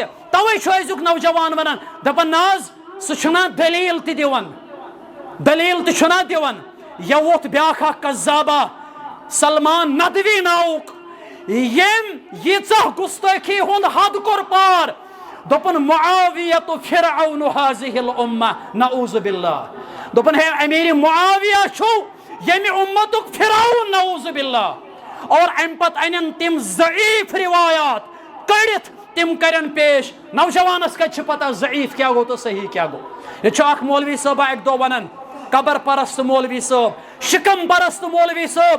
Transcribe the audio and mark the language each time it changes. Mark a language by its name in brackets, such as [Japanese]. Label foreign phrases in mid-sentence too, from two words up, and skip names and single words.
[Kashmiri] توے چھُ أزیُک نوجوان ونان، دپان نہ حظ سُہ چھُنا دلیٖل تہِ دِوان، دلیٖل تہِ چھُنا دِوان. یا ووٚتھ بیٛاکھ اکھ قذابہ سلمان ندوی ناوُک، یٔمۍ ییٖژاہ گُستٲخی ہُنٛد حد کوٚر پار. [Arabic] دوٚپُن معاویۃ فرعون هذه الامہ نعوذ باللہ. [Kashmiri] دوٚپُن ہے امیر معاویہ چھُ ییٚمہِ اُمتُک فرعون [Arabic] نعوذ باللہ. [Kashmiri] اور امہِ پتہٕ انن تِم ضعیف روایات کڑِتھ تِم کرن پیش. نوجوانس کتہِ چھِ پتہ ضعیف کیٛاہ گوٚو تہٕ صحیح کیٛاہ گوٚو. ییٚتہِ چھُ اکھ مولوی صٲبہ اکہِ دۄہ ونان، قبر پرست مولوی صٲب، شکم پرست مولوی صٲب.